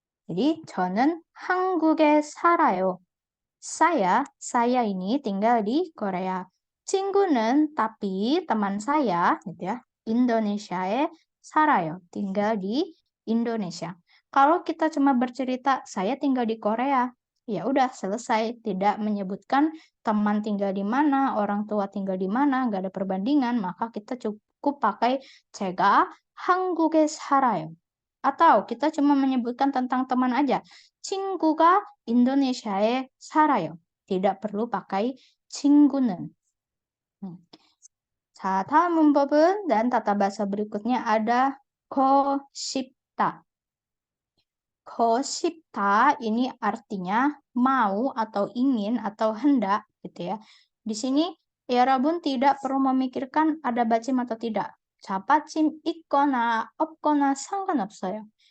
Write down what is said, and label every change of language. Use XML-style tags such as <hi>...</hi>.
<ko>jadi 저는 한국에 살아요.</ko> <id>saya ini tinggal di Korea. 친구는 tapi teman saya gitu ya.</id> <ko>Indonesia에 살아요.</ko> <id>tinggal di Indonesia. Kalau kita cuma bercerita saya tinggal di Korea, ya udah selesai, tidak menyebutkan teman tinggal di mana, orang tua tinggal di mana, nggak ada perbandingan, maka kita cukup pakai</id> <ko>제가 한국에 살아요.</ko> <id>Atau kita cuma menyebutkan tentang teman aja.</id> <ko>친구가 인도네시아에 살아요.</ko> <id>tidak perlu pakai 친구는.</id> <ko>자, 다음 문법은</ko> <id>dan tata bahasa berikutnya ada 싶다. 싶다 ini artinya mau atau ingin atau hendak gitu ya. Di sini ya Rabun tidak perlu memikirkan ada bacim atau tidak.</id> <ko>자, 받침 있거나 없거나 상관없어요.</ko>